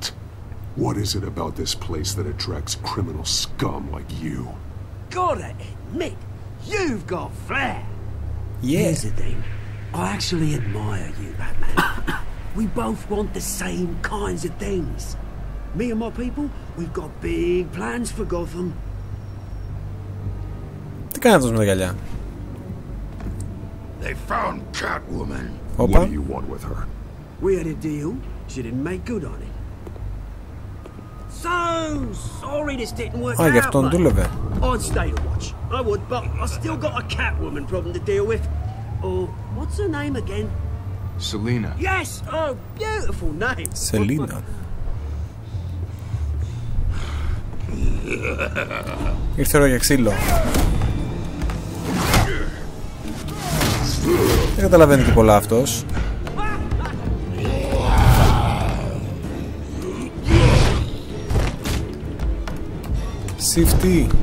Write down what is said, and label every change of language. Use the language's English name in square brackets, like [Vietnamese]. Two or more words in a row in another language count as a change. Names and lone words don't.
[English] What is it about this place that attracts criminal scum like you? Gotta admit, you've got flair. Yeah. Here's the thing. I actually admire you, Batman. We both want the same kinds of things. Me and my people, we've got big plans for Gotham. [Greek] Τι κάνει αυτός με τα γυαλιά? [English] They found Catwoman. [Greek] Όπα. [English] What do you want with her? We had a deal. She didn't make good on it. So sorry this didn't work out. [Greek] Γι' αυτόν δούλευε. [English] I'd stay to watch. I would, but I still got a Catwoman problem to deal with. Oh, what's her name again? Selina. Yes! Oh, beautiful name. Selina. [Greek] Ήρθε ώρα για ξύλο. Δεν καταλαβαίνει και πολλά αυτός. Σιφτή.